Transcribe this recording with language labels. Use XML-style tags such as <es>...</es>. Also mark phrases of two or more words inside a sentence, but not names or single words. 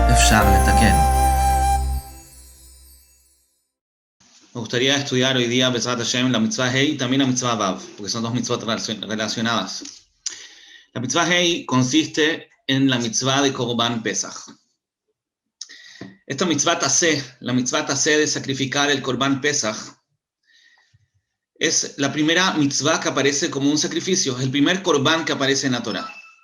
<he>אפשר לתקן.</he> <es>Me gustaría estudiar hoy día,</es> <he>בעזרת השם,</he> <es>la</es> <he>מצווה ה</he> <es>y también la</es> <he>מצווה ו,</he> <es>porque son dos mitzvot relacionadas. La</es> <he>מצווה ה</he> <es>consiste en la mitzvah de</es> <he>קרבן פסח.</he> <es>Esta</es> <he>מצוות עשה,</he> <es>la</es> <he>מצוות עשה</he> <es>de sacrificar el</es> <he>קרבן פסח,</he> <es>es la primera mitzvah que aparece como un sacrificio, es el primer Korban que aparece en la Torah.</es>